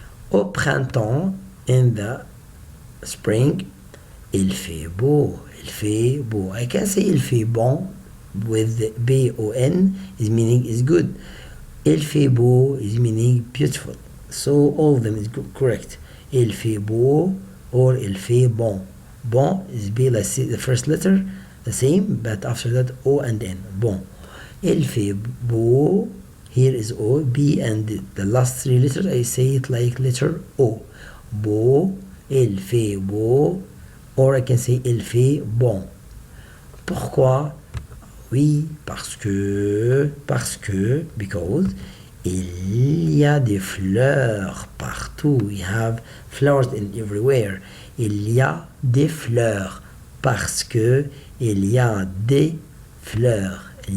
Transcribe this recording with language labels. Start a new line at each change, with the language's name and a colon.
French: Au printemps,
English: in the spring,
French: il fait beau.
English: I can say
French: il fait bon
English: with B-O-N, is meaning is good.
French: Il fait beau
English: is meaning beautiful. So all of them is correct.
French: Il fait beau or il fait bon.
English: Bon is be like the first letter, the same, but after that O and N. Bon.
French: Il fait beau.
English: Here is O, B, and the last three letters, I say it like letter O.
French: Beau, il fait beau,
English: or I can say
French: il fait bon. Pourquoi? Oui, parce que, because, il y a des fleurs partout.
English: We have flowers in everywhere.
French: Il y a des fleurs parce que il y a des fleurs.